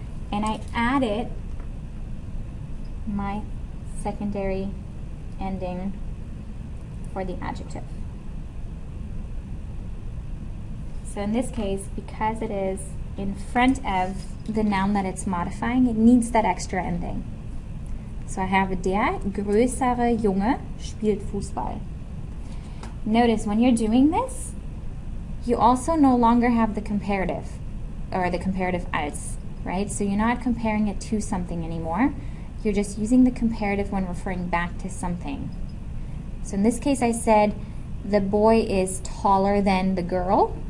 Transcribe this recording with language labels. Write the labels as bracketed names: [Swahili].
[English] And I added my secondary ending for the adjective. So in this case, because it is in front of the noun that it's modifying, it needs that extra ending. So I have [German] der größere Junge spielt Fußball. [English] Notice when you're doing this, you also no longer have the comparative, or the comparative als, right? So you're not comparing it to something anymore. You're just using the comparative when referring back to something. So in this case I said the boy is taller than the girl.